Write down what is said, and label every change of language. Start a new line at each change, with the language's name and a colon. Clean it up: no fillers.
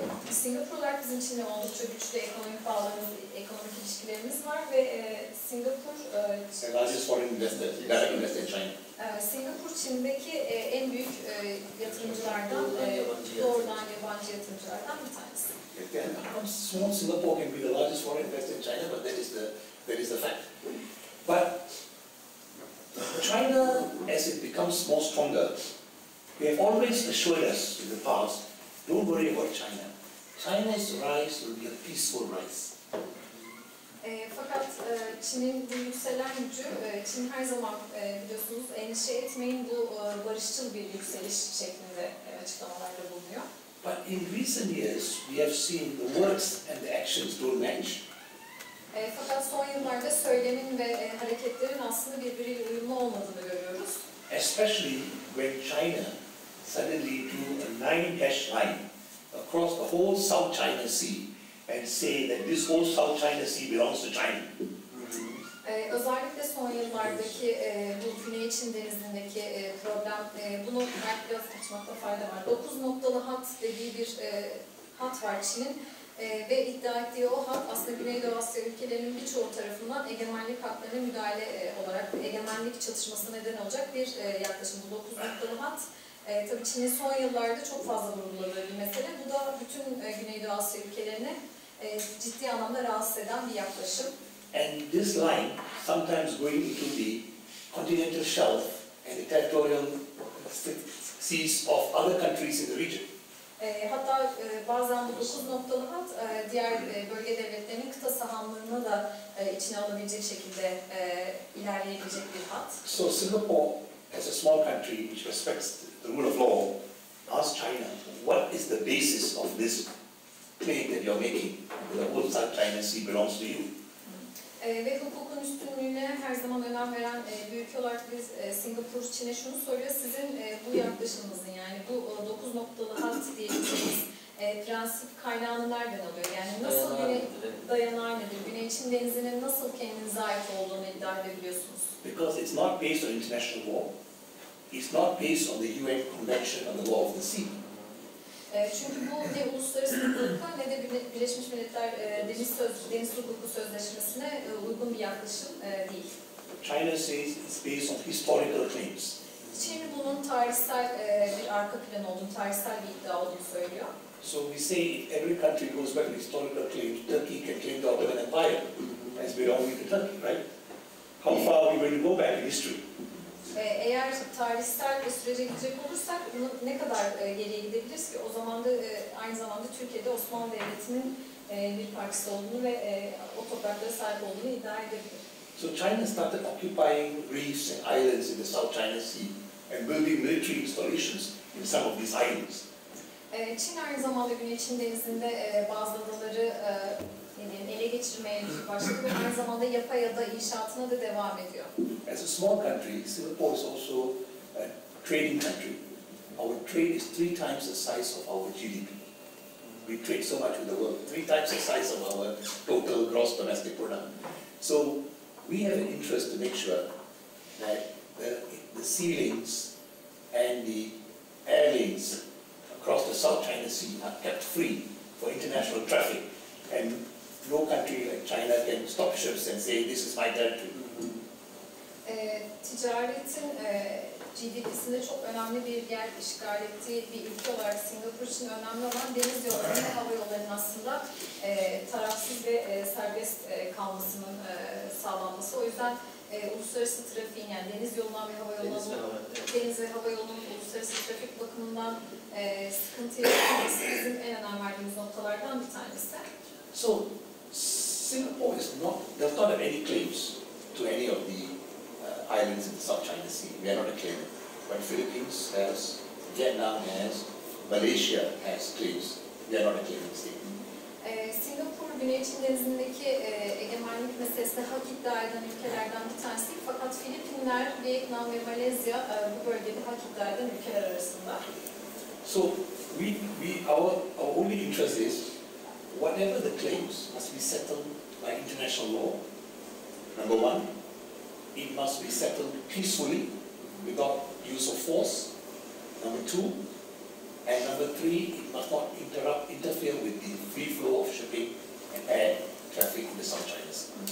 Turkish: Singapur olarak bizim Çin'le oldukça güçlü ekonomik bağlarımız, ekonomik ilişkilerimiz var ve Singapur
English: The largest foreign investor, direct investor in China.
Turkish: Singapur Çin'deki en büyük yatırımcılardan, doğrudan yabancı yatırımcılardan bir tanesi.
English: Small Singapore can be the largest foreign investor in China, but that is the fact. But China, as it becomes more stronger, they have always assured us in the past, don't worry about China. China's rise will be a peaceful rise.
Turkish: Fakat Çin'in bu yükselen gücü, Çin her zaman biliyorsunuz endişe etmeyin bu barışçıl bir yükseliş şeklinde açıklamalarda bulunuyor.
English: But in recent years, we have seen the words and the actions don't match.
Turkish: Fakat son yıllarda söylemin ve hareketlerin aslında birbiriyle uyumlu olmadığını görüyoruz.
English: Especially when China suddenly drew a 9-dash line across the whole South China Sea and say that this whole South China Sea belongs to China.
Turkish: Özellikle son yıllardaki bu Güney Çin Denizi'ndeki problem, bunu belki biraz açmakta fayda var. 9 noktalı hat dediği bir hat var Çin'in ve iddia ettiği o hat aslında Güneydoğu Asya ülkelerinin birçoğu tarafından egemenlik haklarına müdahale olarak egemenlik çatışması neden olacak bir yaklaşım. Bu 9 noktalı hat. Tabii Çin'in son yıllarda çok fazla vurguladığı bir mesele. Bu da bütün Güneydoğu Asya ülkelerini ciddi anlamda rahatsız eden bir yaklaşım.
English: And this line, sometimes going into the continental shelf and the territorial seas of other countries in the region.
Turkish: Hatta bazen bu 9 noktalı hat diğer bölge devletlerinin kıta sahanlığını da içine alabilecek şekilde ilerleyebilecek bir hat.
English: So Singapore, as a small country which respects the rule of law, asks China, what is the basis of this claim that you're making? The whole South China Sea belongs to you.
Turkish: Ve hukukun üstünlüğüne her zaman önem veren bir ülke olarak biz Singapur, Çin'e şunu soruyor, sizin bu yaklaşımınızın yani bu 9 noktalı hat diyebileceğimiz prensip kaynağını nereden alıyor? Yani nasıl dayanağı nedir? Güney Çin Denizi'nin nasıl kendinize ait olduğunu iddia edebiliyorsunuz?
English: Because it's not based on international law, it's not based on the UN Convention on the Law of the Sea.
Turkish: Çünkü bu ne uluslararası hukuka ne de Birleşmiş Milletler Deniz Hukuku Sözleşmesi'ne uygun bir yaklaşım değil.
English: China says it's based on historical claims.
Turkish: Çin bunun tarihsel bir arka plan olduğunu, tarihsel bir iddia olduğunu söylüyor.
English: So we say if every country goes back to historical claims, Turkey can claim the Ottoman Empire as belonging to Turkey, right? How far are we going to go back in history?
Turkish: Eğer tarihsel bir sürece gidecek olursak ne kadar geriye gidebiliriz ki? O zaman da aynı zamanda Türkiye'de Osmanlı Devleti'nin bir parçası olduğunu ve o topraklara sahip olduğunu iddia edebilir.
English: So China started occupying reefs and islands in the South China Sea and building military installations in some of these islands.
Turkish: Çin aynı zamanda Güney Çin Denizi'nde bazı adaları ele geçirmeye başladı ve aynı zamanda yapay ada inşaatına da devam ediyor.
English: As a small country, Singapore is also a trading country. Our trade is 3 times the size of our GDP. We trade so much with the world, 3 times the size of our total gross domestic product. So we have an interest to make sure that the sea lanes and the air lanes across the South China Sea are kept free for international traffic, and no country like China can stop ships and say this is my territory.
Turkish: Ticaretin GDP'sinde çok önemli bir yer işgal ettiği bir ülke olarak Singapur için önemli olan deniz yolları ve hava yollarının aslında tarafsız ve serbest kalmasının sağlanması. O yüzden uluslararası trafiğin yani deniz yolundan ve hava yolundan deniz ve hava yolunun uluslararası trafik bakımından sıkıntı yaşaması bizim en önem verdiğimiz noktalardan bir tanesi.
English: So Singapore does not have any claims to any of the islands in the South China Sea. We are not a claimant. But Philippines has, Vietnam has, Malaysia has claims. We are not a claimant state.
Turkish: Singapur, Güney Çin Denizi'ndeki egemenlik meselesinde hak iddia eden ülkelerden bir tanesi. Fakat Filipinler, Vietnam ve Malezya bu bölgede hak iddia eden ülkeler arasında.
English: So our only interest is whatever the claims must be settled by international law. Number one, it must be settled peacefully without use of force. Number two, and number three, it must not interfere with the free flow of shipping and air traffic in the South China Sea.